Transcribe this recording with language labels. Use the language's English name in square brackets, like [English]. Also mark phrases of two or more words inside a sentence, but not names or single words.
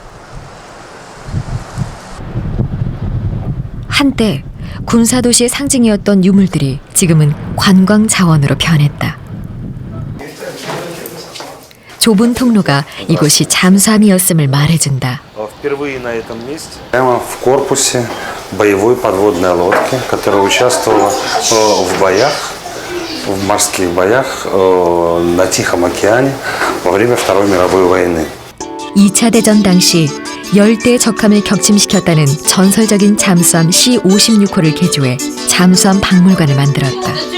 [Korean] 한때 군사도시의 상징이었던 유물들이 지금은 관광 자원으로 변했다. 좁은 통로가 이곳이 잠수함이었음을 말해준다. [Russian] Прямо в корпусе боевой подводной лодки, которая участвовала в боях, в морских боях на Тихом океане во время Второй мировой войны. [Korean] 2차 대전 당시 10대의 적함을 격침시켰다는 전설적인 잠수함 C-56호를 개조해 잠수함 박물관을 만들었다.